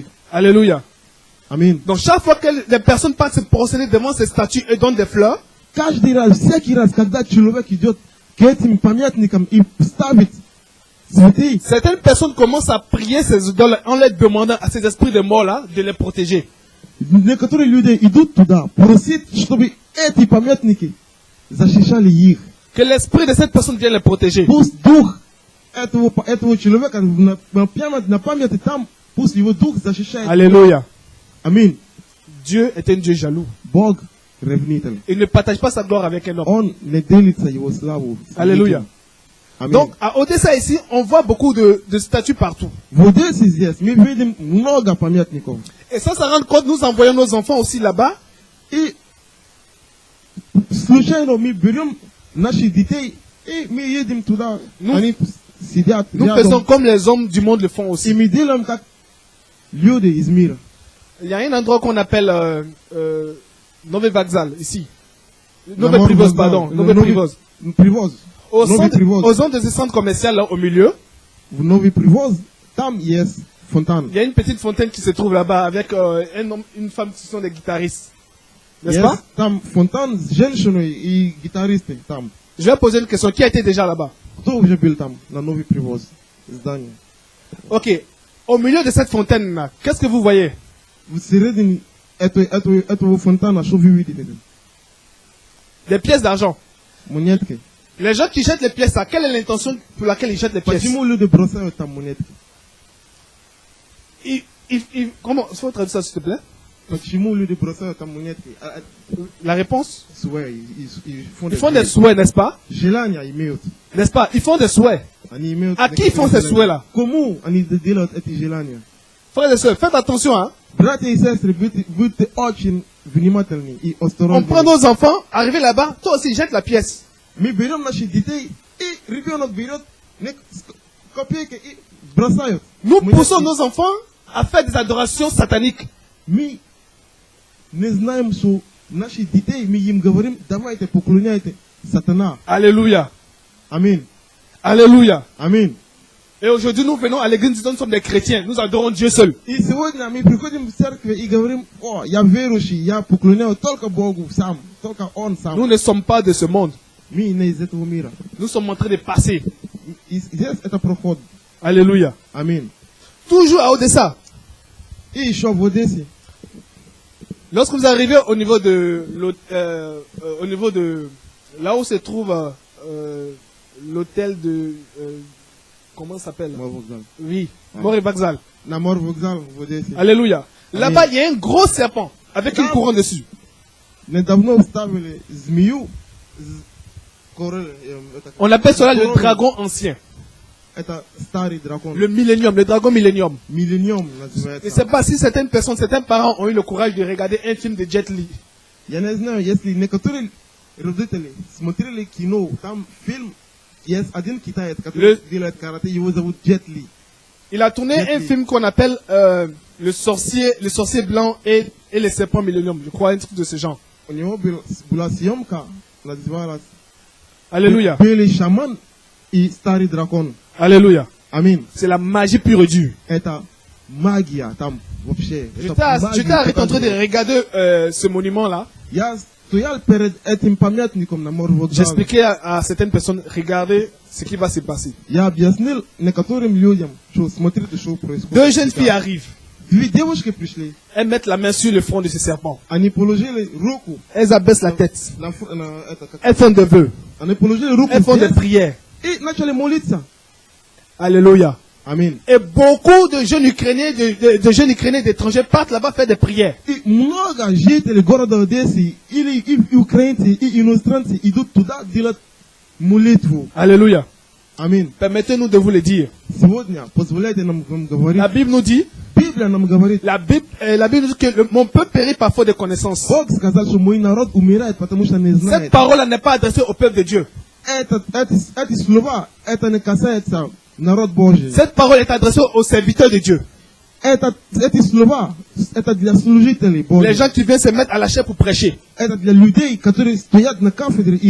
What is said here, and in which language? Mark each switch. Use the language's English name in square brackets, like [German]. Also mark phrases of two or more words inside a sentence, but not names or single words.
[French] Alléluia. [Russian] Аминь. [French] Donc chaque fois que les personnes partent se prosterner devant ces statues et donnent des fleurs, [Russian] Каждый раз, всякий раз, когда человек идет к этим памятникам и ставит цветы, [French] certaines personnes commencent à prier ces idoles en leur demandant à ces esprits de mort-là de les protéger. [Russian] некоторые люди идут туда, просить, чтобы эти памятники защищали их. [French] Que l'esprit de cette personne vienne les protéger. [Russian] Пусть дух этого человека на памяти там, пусть его дух защищает. [French] Alléluia. [Russian] Аминь. [French] Dieu est un Dieu jaloux. [Russian] Бог ревнитель. [French] Il ne partage pas sa gloire avec un homme. [Russian] Он не делится его славу. [French] Alléluia. [Russian] Аминь. [French] Donc à Odessa ici, on voit beaucoup de statues partout. [Russian] В Одессе здесь мы видим много памятников. [French] Et ça rend compte, nous envoyons nos enfants aussi là-bas. [Russian] И случайно мы берем наших детей и мы едем туда. Они сидят [French] Nous faisons comme les hommes du monde le font [Russian] и [French] aussi. [Russian] мы делаем как люди из мира. [French] Il y a un endroit qu'on appelle Novi Vokzal, ici. Novi Namor Privoz, Vokzal, pardon. Novi Novi Privoz. [Russian] Привоз. [French] Au Novi Privoz. centre de ce centre commercial là au milieu, [Russian] В Новый Привоз там есть фонтан. [French] il y a une petite fontaine qui se trouve là-bas avec un homme, une femme qui sont des guitaristes. N'est-ce pas? [Russian] Есть там фонтан с женщиной и гитаристой там. [French] Je vais poser une question. Qui a été déjà là-bas? [Russian] Кто уже был там на Новый Привоз? Здание. Ok. [French] Au milieu de cette fontaine-là, qu'est-ce que vous voyez? [Russian] В середине этого фонтана что вы видите? [French] Des pièces d'argent. [Russian] Монетки. [French] Les gens qui jettent les pièces, là, quelle est l'intention pour laquelle ils jettent les pièces? [Russian] Почему люди бросают там монетки? [French] Comment? Faut traduire ça, s'il te plaît? [Russian] Почему люди бросают там монетки? [French] La réponse? [Russian] Свои. Ils [French] Ils font des souhaits, n'est-ce pas? [Russian] Желания имеют. [French] N'est-ce pas? Ils font des souhaits. [Russian] Они имеют. [French] À qui ils font ces souhaits-là? [Russian] Кому они делают эти желания? [French] Frères et sœurs, faites attention, hein. [Russian] Братья и сестры, будьте очень внимательны и [French] On [Russian] осторожны. [French] prend nos enfants, arrivé là-bas, toi aussi jette la pièce. [Russian] Мы берем наших детей, и ребенок берет копейки и бросают. [French] Nous poussons nos enfants à faire des adorations sataniques. [Russian] Мы не знаем, что наши детей, мы им говорим, давайте поклоняйте сатана. [French] Alléluia. [Russian] Аминь. [French] Alléluia. [Russian] Аминь. [French] Et aujourd'hui, nous venons à l'église, disons, nous sommes des chrétiens. Nous adorons Dieu seul. [Russian] И сегодня мы приходим в церковь и говорим, о, я верующий, я поклоняю только Богу сам, только Он сам. [French] Nous ne sommes pas de ce monde. [Russian] Мы не из этого мира. [French] Nous sommes en train de passer. [Russian] И здесь это проход. [French] Alléluia. [Russian] Аминь. [French] Toujours à Odessa. [Russian] И еще в Одессе. [French] Lorsque vous arrivez au niveau de là où se trouve l'hôtel de comment ça s'appelle? [Russian] Морвокзал. [French] Oui, Mori Vokzal. [Russian] На Морвокзал в Одессе. [French] Alléluia. Là-bas, il y a un gros serpent avec une couronne dessus. [Russian] Недавно вставили змею. [French] On appelle cela le dragon ancien. [Russian] Это старый дракон. [French] Le millénium, le dragon millénium. Millénium Je ne [Russian] называется. [French] sais pas si certaines personnes, certains parents ont eu le courage de regarder un film de Jet Li. [Russian] Я не знаю, если некоторые родители смотрели кино, там фильм, есть один китаец, который делает карате, его зовут Джет Ли. [French] Il a tourné Jet un Li. film qu'on appelle le sorcier blanc et les serpents millénium. Je crois un truc de ce genre. [Russian] У него была съемка, называлась [French] Alléluia. [Russian] «Белый шаман и старый дракон». [French] Alléluia. [Russian] Аминь. [French] C'est la magie pure et dure. [Russian] Это магия там вообще. [French] J'étais arrêté en train de regarder ce monument-là. [Russian] Я стоял перед этим памятником на Морвокзале. [French] J'expliquais à certaines personnes, regardez ce qui va se passer. [Russian] Я объяснил некоторым людям, что смотрите, что происходит. [French] Deux jeunes filles arrivent. [Russian] Две девушки пришли, [French] Elles mettent la main sur le front de ce serpent. [Russian] они положили руку [French] Elles abaissent la tête. [Russian] на [French] Elles font des vœux. [Russian] они положили руку [French] Elles font des [Russian] здесь [French] prières. [Russian] и начали молиться. [French] Alléluia. [Russian] Аминь. [French] Et beaucoup de jeunes Ukrainiens, de jeunes Ukrainiens d'étrangers partent là-bas faire des prières. [Russian] И много жителей города Одессы или и украинцы, и иностранцы идут туда делать молитву. [French] Alléluia. [Russian] Аминь. [French] Permettez-nous de vous le dire. [Russian] Сегодня позволяйте нам вам говорить. [French] La Bible nous dit, [Russian] Библия нам говорит, [French] la Bible nous dit que mon peuple périt par faute de connaissance. [Russian] Бог сказал, что мой народ умирает, потому что не [French] Cette [Russian] знает. [French] parole n'est pas adressée au peuple de Dieu. [Russian] Эти слова, это не касается народ Божий. [French] Cette parole est adressée aux serviteurs de Dieu. [Russian] Эти слова, это для служителей [French] Les [Russian] Божьих. [French] gens qui viennent se mettre à la chair pour prêcher. [Russian] Это для людей, которые стоят на кафедре и